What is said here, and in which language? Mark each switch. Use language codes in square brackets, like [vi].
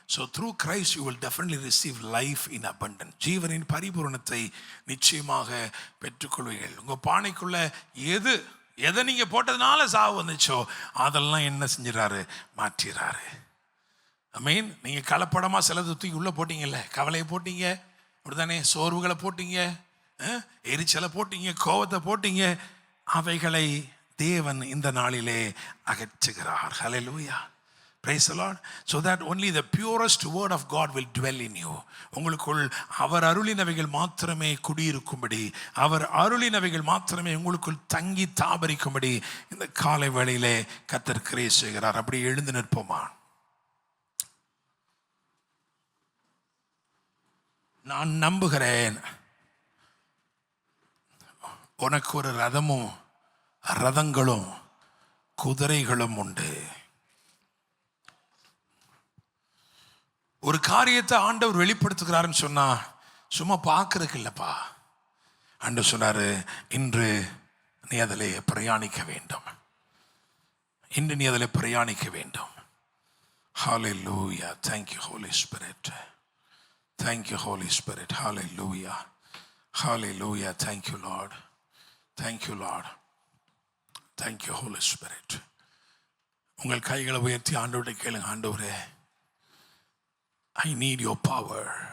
[en] So through Christ you will definitely receive life in abundance. [ta] ஜீவனின் பரிபூரணத்தை நிச்சயமாக பெற்றுக்கொள்வீர்கள். உங்க பானைக்குள்ள எதை நீங்க போட்டதுனால சாவு வந்துச்சோ அதெல்லாம் என்ன செஞ்சிடறாரு? மாற்றிறாரு. ஆமென். நீங்க கலப்படமா சிலது தூக்கி உள்ள போட்டீங்கல்ல, கவலையை போட்டீங்க, அப்படிதானே? சோர்வுகளை போட்டீங்க, எரிச்சலை போட்டீங்க, கோபத்தை போட்டீங்க. அவைகளை தேவன் இந்த நாளிலே அகற்றுகிறார். [en] Hallelujah, praise the Lord. So that only the purest word of God will dwell in you. [ta] உங்களுக்குள் அவர் அருளினவைகள் மாத்திரமே குடியிருக்கும்படி, அவர் அருளினவைகள் மாத்திரமே உங்களுக்குள் தங்கி தாபரிக்கும்படி இந்த காலை வேளையிலே கர்த்தர் கிரியை செய்கிறார். அப்படி எழுந்து நிற்போமா? நான் நம்புகிறேன் உனக்கு ஒரு ரதமும் ரதங்களும் குதிரைகளும் உண்டு. ஒரு காரியத்தை ஆண்டவர் வெளிப்படுத்துகிறாருன்னு சொன்னா சும்மா பார்க்கறதுக்கு இல்லப்பா. ஆண்டவர் சொன்னாரு, இன்று நீ அதிலே பிரயாணிக்க வேண்டும், இன்று நீ அதிலே பிரயாணிக்க வேண்டும். [en] Hallelujah, thank you Holy Spirit, thank you Holy Spirit, hallelujah, hallelujah, thank you Lord, thank you Lord, thank you Holy Spirit. [ta] உங்கள் கைகளை உயர்த்தி ஆண்டவரை கேளுங்க. [en] ஆண்டவரே, I need your power.